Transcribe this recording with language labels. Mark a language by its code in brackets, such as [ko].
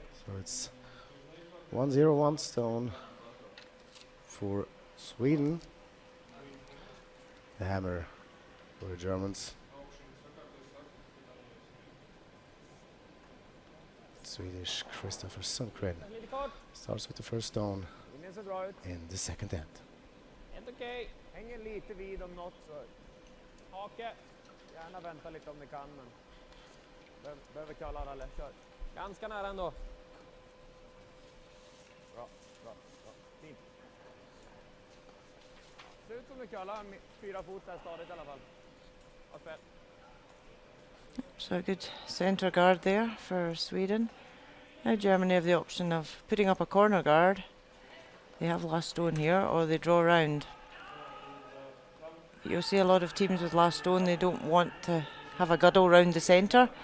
[en] So it's 1-0 stone for Sweden. The hammer for the Germans. Swedish Christopher Sundgren starts with the first stone in the second end. [sv] Helt okej. Hänger lite vid om något så. Hake. Gärna vänta lite om ni kan, men behöver kalla alla. Kör. Ganska nära ändå. Bra. Fint. Ser ut som du kallar 4 fot där stadigt i alla fall. Bra spel. [en] So a good centre guard there for Sweden. Now Germany have the option of putting up a corner guard. They have last stone here, or they draw round. You'll see a lot of teams with last stone, they don't want to have a guddle round the centre.